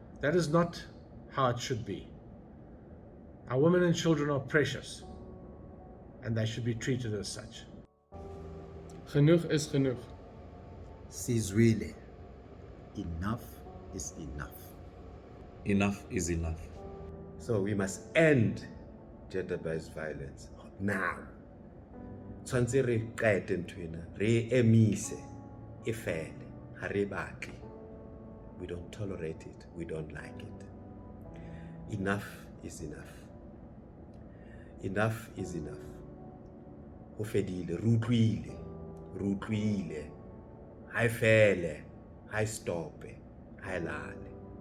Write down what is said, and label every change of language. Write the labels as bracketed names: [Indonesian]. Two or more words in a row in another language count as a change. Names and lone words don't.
[English] That is not how it should be. Our women and children are precious, and they should be treated as such. [Afrikaans] Genoeg is genoeg. [English] Sizwile. Enough is enough. Enough is enough. So we must end gender-based violence now. [Southern Sotho] Tshwantse re qete nthwena, re emise e fele, ha re batle. [English] We don't tolerate it, we don't like it. Enough is enough. Enough is enough. [Southern Sotho] Ho fedile, re utlwile, ha e fele, ha e stope, ha e lale.